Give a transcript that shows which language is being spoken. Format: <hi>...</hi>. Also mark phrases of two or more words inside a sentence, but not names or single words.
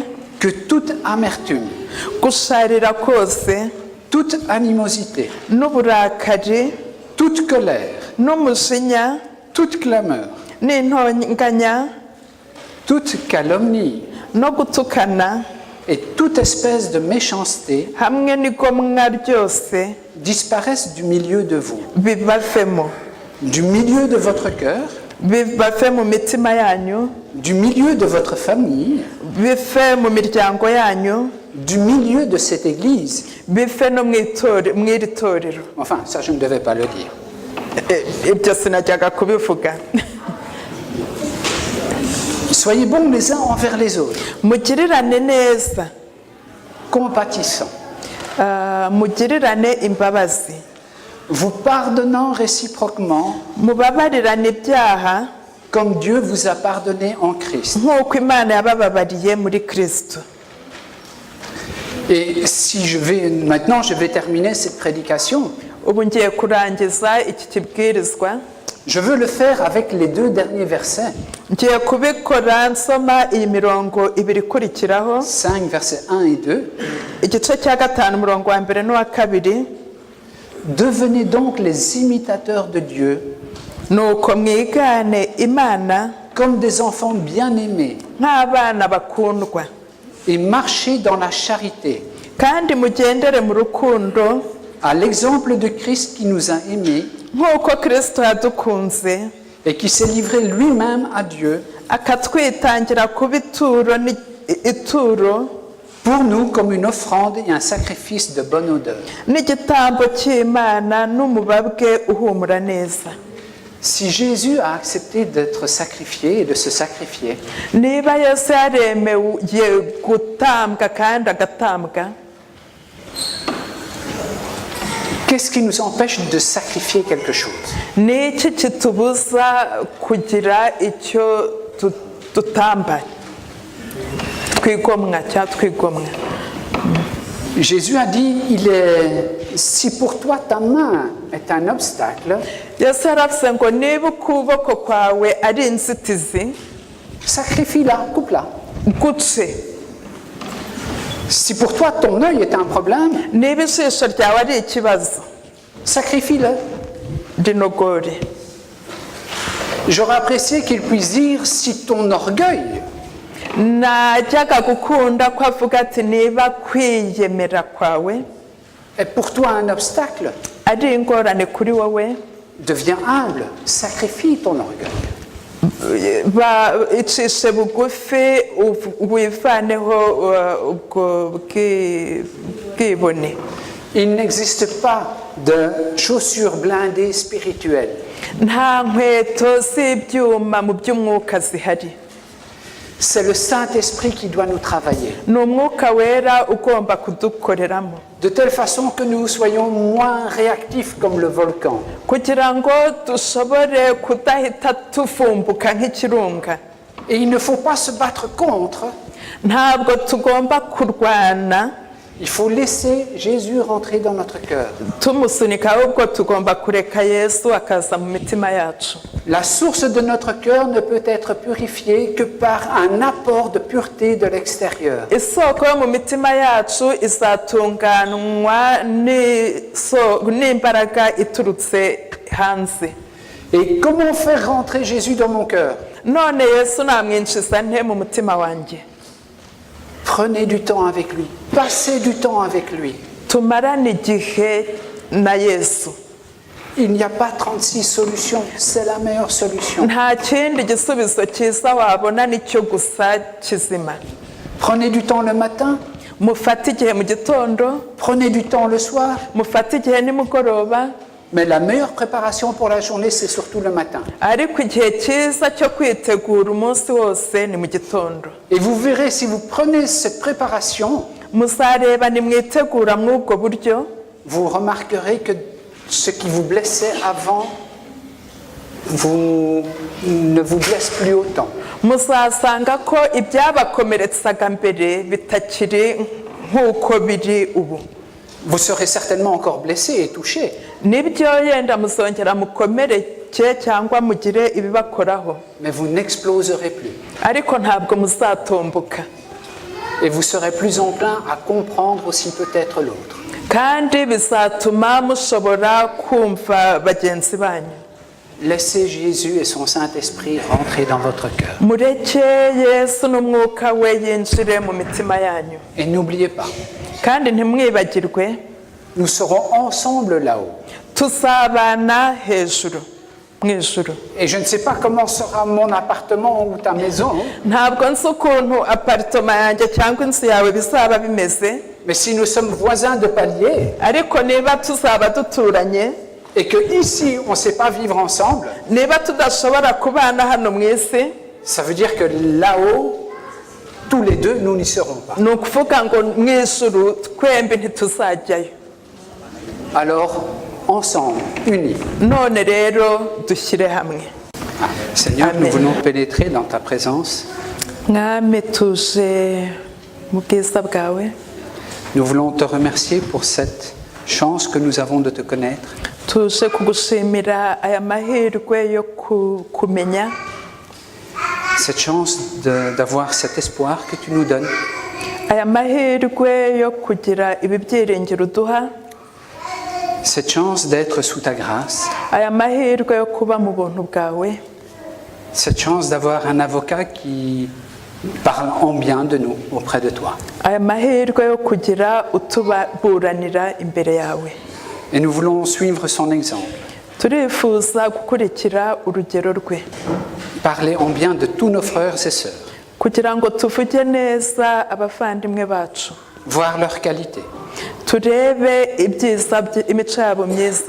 <fr>Que toute amertume,</fr> <rw>Gusharira kose</rw> <fr>toute animosité,</fr> <rw>n'uburakari</rw> <fr>toute colère,</fr> <rw>n'umujinya</rw> <fr>toute clameur,</fr> <rw>n'intonganya</rw> <fr>toute calomnie</fr> <rw>no gutukana</rw> <fr>et toute espèce de méchanceté</fr> <rw>hamwe n'igomwa ryose</rw> <fr>disparaissent du milieu de vous,</fr> <rw>bibavemo,</rw> <fr>du milieu de votre cœur,</fr> <rw>bibave mu mitima yanyu,</rw> <fr>du milieu de votre famille,</fr> <rw>bive mu miryango yanyu,</rw> <fr>du milieu de cette église.</fr> <rw>bive no mw'iri torero.</rw> <fr>Enfin, ça je ne devais pas le dire.</fr> <rw>Ibyo sinajyaga kubivuga.</rw> <fr>Soyez bons les uns envers les autres,</fr> <rw>Mugirirane neza,</rw> <fr>compatissants,</fr> <rw>mugirirane imbabazi,</rw> <fr>vous pardonnant réciproquement</fr> <rw>mubabarirane ibyaha</rw> <fr>comme Dieu vous a pardonné en Christ.</fr> <rw>nk'uko Imana yabababariye muri Kristo.</rw> <fr>Et si maintenant je vais terminer cette prédication,</fr> <rw>Ubu ngiye kurangiza iki kibwirizwa,</rw> <fr>je veux le faire avec les 2 derniers versets,</fr> <rw>ngiye kubikora nsoma iyi mirongo ibiri ikurikiraho,</rw> <fr>5 versets 1 et 2.</fr> <rw>igice cya 5 umurongo wa 1 n'uwa 2.</rw> <fr>Devenez donc les imitateurs de Dieu</fr> <rw>Nuko mwigane Imana</rw> <fr>comme des enfants bien-aimés</fr> <rw>nk'abana bakundwa,</rw> <fr>et marchez dans la charité,</fr> <rw>kandi mugendere mu rukundo</rw> <fr>à l'exemple de Christ qui nous a aimés</fr> <rw>nk'uko Kristo yadukunze</rw> <fr>et qui s'est livré lui-même à Dieu</fr> <rw>akatwitangira kuba ituro</rw> <fr>pour nous comme une offrande et un sacrifice de bonne odeur.</fr> <rw>n'igitambo cy'Imana n'umubabwe uhumura neza.</rw> <fr>Si Jésus a accepté d'être sacrifié et de se sacrifier,</fr> <rw>niba Yesu yaremeye gutambwa kandi agatambwa,</rw> <fr>qu'est-ce qui nous empêche de sacrifier quelque chose?</fr> <rw>ni iki kitubuza kugira icyo dutamba twigomwa cyangwa twigomwa?</rw> <fr>Jésus a dit, si pour toi ta main est un obstacle,</fr> <rw>Yesu yaravuze ngo niba ukuboko kwawe ari inzitizi,</rw> <fr>sacrifie-la, coupe-la.</fr> <rw>guce.</rw> <fr>Si pour toi ton œil est un problème,</fr> <rw>niba ijisho ryawe ari ikibazo,</rw> <fr>sacrifie-le.</fr> <rw>rinogore.</rw> <fr>J'aurais apprécié qu'il puisse dire, si ton orgueil</fr> <rw>najyaga gukunda ko avuga ati niba kwiyemera kwawe</rw> <fr>est pour toi un obstacle,</fr> <rw>ari ingorane kuri wowe,</rw> <fr>deviens humble, sacrifie ton orgueil.</fr> <rw>icishe bugufi wivaneho ubwo bwibone.</rw> <fr>Il n'existe pas de chaussures blindées spirituelles.</fr> <rw>nta nkweto z'ibyuma mu by'umwuka zihari.</rw> <fr>C'est le Saint-Esprit qui doit nous travailler.</fr> <rw>ni umwuka wera ugomba kudukoreramo</rw> <fr>De telle façon que nous soyons moins réactifs comme le volcan.</fr> <rw>kugira ngo dushobore kudahita tuvumbuka nk'ikirunga.</rw> <fr>Et il ne faut pas se battre contre.</fr> <rw>ntabwo tugomba kurwana</rw> <fr>Il faut laisser Jésus rentrer dans notre cœur.</fr> <rw>tumusunika, ahubwo tugomba kureka Yesu akaza mu mitima yacu.</rw> <fr>La source de notre cœur ne peut être purifiée que par un apport de pureté de l'extérieur.</fr> <rw>isoko yo mu mitima yacu izatunganywa n'imbaraga iturutse hanze.</rw> <fr>Et comment faire rentrer Jésus dans mon cœur?</fr> <rw>none Yesu namwinjiza nte mu mutima wanjye?</rw> <fr>Prenez du temps avec lui. Passez du temps avec lui.</fr> <rw>tumarane igihe na Yesu.</rw> <fr>Il n'y a pas 36 solutions. C'est la meilleure solution.</fr> <rw>nta kindi gisubizo cyiza wabona nicyo gusa kizima.</rw> <fr>Prenez du temps le matin.</fr> <rw>mufate igihe mu gitondo,</rw> <fr>Prenez du temps le soir.</fr> <rw>mufate igihe nimugoroba,</rw> <fr>Mais la meilleure préparation pour la journée, c'est surtout le matin.</fr> <rw>ariko igihe cyiza cyo kwitegura umunsi wose ni mu gitondo.</rw> <fr>Et vous verrez, si vous prenez cette préparation,</fr> <rw>muzareba nimwitegura muri ubwo buryo,</rw> <fr>vous remarquerez que ce qui vous blessait avant ne vous blesse plus autant.</fr> <rw>muzasanga ko ibyabakomeretsaga mbere bitakiri nk'uko biri ubu.</rw> <fr>Vous serez certainement encore blessé et touché,</fr> <rw>nibyo yenda muzongera mukomereke cyangwa mugire ibibakoraho,</rw> <fr>mais vous n'exploserez plus.</fr> <rw>ariko ntabwo muzatomboka.</rw> <fr>Et vous serez plus enclin à comprendre aussi peut-être l'autre.</fr> <rw>kandi bizatuma mushobora kumva bagenzi banyu.</rw> <fr>Laissez Jésus et son Saint-Esprit rentrer dans votre cœur.</fr> <rw>mureke Yesu n'umwuka we yinjire mu mitima yanyu.</rw> <fr>Et n'oubliez pas,</fr> <rw>kandi ntimwibagirwe,</rw> <fr>nous serons ensemble là-haut.</fr> <rw>tuzabana hejuru mu ijuru.</rw> <fr>Et je ne sais pas comment sera mon appartement ou ta maison,</fr> <rw>ntabwo nzi ukuntu aparitoma yanjye cyangwa inzu yawe bizaba bimeze,</rw> <fr>mais si nous sommes voisins de palier</fr> <rw>ariko niba tuzaba duturanye,</rw> <fr>et que ici on ne sait pas vivre ensemble,</fr> <rw>niba tudashobora kubana hano mu isi,</rw> <fr>ça veut dire que là-haut, tous les deux, nous n'y serons pas.</fr> <rw>ni ukuvuga ngo mu ijuru twembi ntituzajyayo.</rw> <fr>Alors, ensemble, unis.</fr> <rw>none rero dushyire hamwe.</rw> <fr>Seigneur, Amen. nous voulons pénétrer dans ta présence.</fr> <rw>mwami tuje mu bwiza bwawe,</rw> <fr>Nous voulons te remercier pour cette chance que nous avons de te connaître.</fr> <rw>tuje kugushimira aya mahirwe yo kumenya,</rw> <fr>Cette chance d'avoir cet espoir que tu nous donnes.</fr> <rw>aya mahirwe yo kugira ibi byiringiro uduha,</rw> <fr>Cette chance d'être sous ta grâce.</fr> <rw>aya mahirwe yo kuba mu buntu bwawe,</rw> <fr>Cette chance d'avoir un avocat qui Parle en bien de nous auprès de toi.</fr> <rw>aya mahirwe yo kugira utuburanira imbere yawe.</rw> <fr>Et nous voulons suivre son exemple.</fr> <rw>Turifuza gukurikira urugero rwe</rw> <fr>Parler en bien de tous nos frères et sœurs.</fr> <rw>kugira ngo tuvuge neza abavandimwe bacu,</rw> <fr>Voir leurs qualités.</fr> <rw>turebe ibyiza imico yabo myiza,</rw>